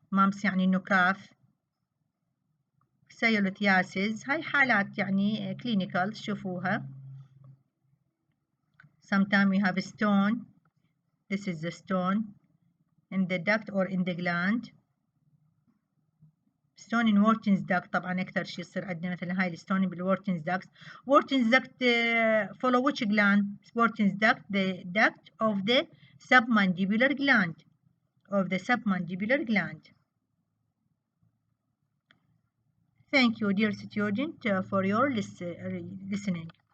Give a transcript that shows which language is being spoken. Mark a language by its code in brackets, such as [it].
[ar] mumps يعني نكاف. سيلوثياسيس هاي حالات يعني clinical تشوفوها. [en] Sometimes we have a stone. This is the stone in the duct or in the gland. stone in Wharton's duct [ar] طبعا أكثر شيء يصير عندنا مثلا هاي الستون بالورتنز duct. [en] Wharton's duct follow which gland? Wharton's duct, the duct of the submandibular gland. Of the submandibular gland. Thank you, dear student, for your listening.